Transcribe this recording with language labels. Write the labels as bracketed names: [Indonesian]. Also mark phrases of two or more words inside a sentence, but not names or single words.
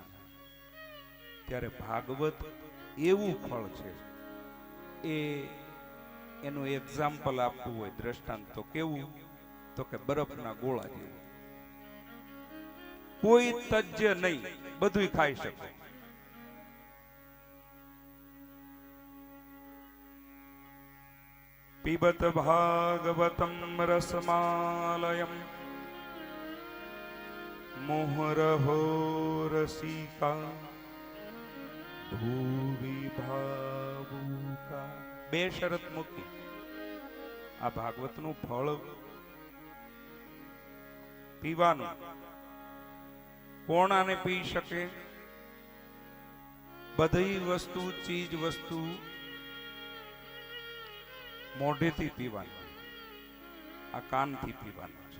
[Gujarati] ત્યારે ભાગવત એવું ફળ છે। એનું એક્ઝામ્પલ આપવું હોય, દ્રષ્ટાંત, તો કેવું? તો કે બરફના ગોળા જેવું। કોઈ તજ્ય નહીં, બધું ખાઈ શકો। [Sanskrit] पिबत भागवतं रसमालयम् मुहुरहो रसिका भूवि भावुका। [Gujarati] બે શરત મૂકી। આ ભાગવતનું ફળ પીવાનું। કોણ આને પી શકે? બધી વસ્તુ, ચીજ વસ્તુ મોઢેથી પીવાનું, આ કાનથી પીવાનું છે।